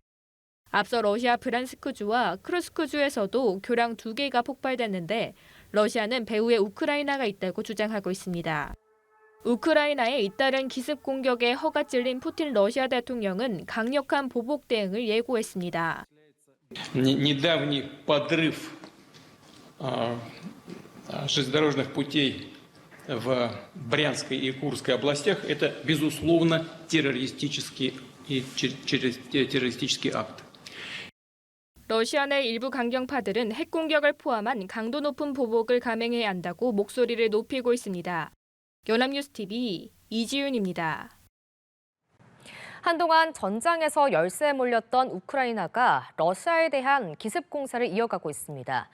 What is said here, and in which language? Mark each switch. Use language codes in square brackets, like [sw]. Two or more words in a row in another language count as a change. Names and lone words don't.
[ko] 앞서 러시아 브란스크주와 크루스크주에서도 교량 2개가 폭발됐는데 러시아는 배후에 우크라이나가 있다고 주장하고 있습니다. 우크라이나의 잇따른 기습 공격에 허가 찔린 푸틴 러시아 대통령은 강력한 보복 대응을 예고했습니다. [ru] Недавний подрыв железнодорожных путей в Брянской и Курской областях – это, безусловно, террористический акт. [ko] 러시아 내 일부 강경파들은 핵 공격을 포함한 강도 높은 보복을 감행해야 한다고 목소리를 높이고 있습니다. 연합뉴스 TV 이지윤입니다. 한동안 전장에서 열세에 몰렸던 우크라이나가 러시아에 대한 기습 공세를 이어가고 있습니다.